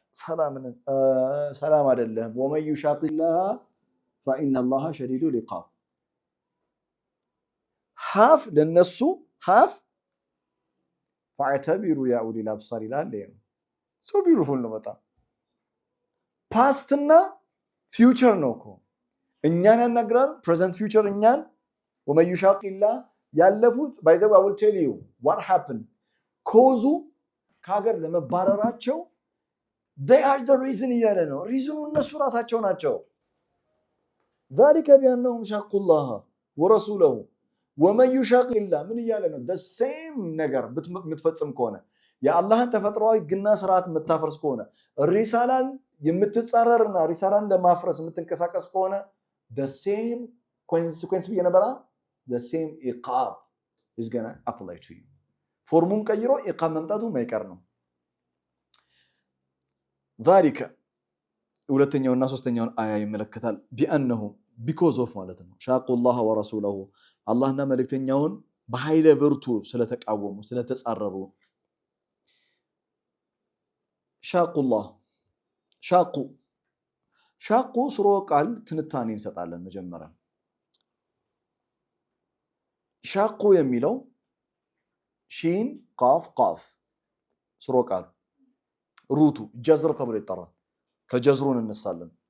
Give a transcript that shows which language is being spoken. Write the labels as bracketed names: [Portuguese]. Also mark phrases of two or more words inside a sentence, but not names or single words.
[Amharic] ሰላም አይደለም [Arabic] ومن يشاق الله فإن الله شديد العقاب [Amharic] half ለነሱ half [Arabic] فاعتبروا يا اولي الابصار [Amharic] ይላል [English] so beautiful [Amharic] ነው በጣም past እና future ነው እኮ እኛን ያናግራል [English] present future እኛን [Arabic] ومن يشاق الله [English] ያለፉት by the way I will tell you what happened ኮዙ [Amharic] ከሀገር ለመባረራቸው [English] they are the reason [Amharic] እያለ ነው ሪዝኑ እነሱ ራሳቸው ናቸው [Arabic] ذلك بأنهم شاقوا الله ورسوله ومن يشاق الله [Amharic] ምን ይያለ ነው [English] the same [Amharic] ነገር የምትፈጽም ከሆነ የአላህን ተፈጥሯዊ ግና ስርዓት የምታፈርስ ከሆነ ሪሳላን የምትጻረርና ሪሳላን ለማፍረስ የምትንቀሳቀስ ከሆነ [English] the same consequence [Amharic] በየነበራ [English] the same iqab is going to apply to you [Amharic] ፎርሙን ቀይሮ ኢቃም መምጣቱ ማይቀር ነው ذلك ሁለተኛውና ሶስተኛውን አያ ይመለከታል ቢአንሁ [English] because of [Amharic] ማለት ነው [Arabic] شاقوا الله ورسوله [Amharic] አላህና መልእክተኛውን በኃይለ ብርቱ ስለተቃወሙ ስለተጻረሩ ሻቁላህ ሻቁ ስሮ ቃል ትንታኔ እንሰጣለን መጀመሪያ ሻቁ የሚለው ሺን ቃፍ ስሮ ቃል ሩቱ ጀዝር ተብሎ ይጠራል ከጀዝሩን እንሳለን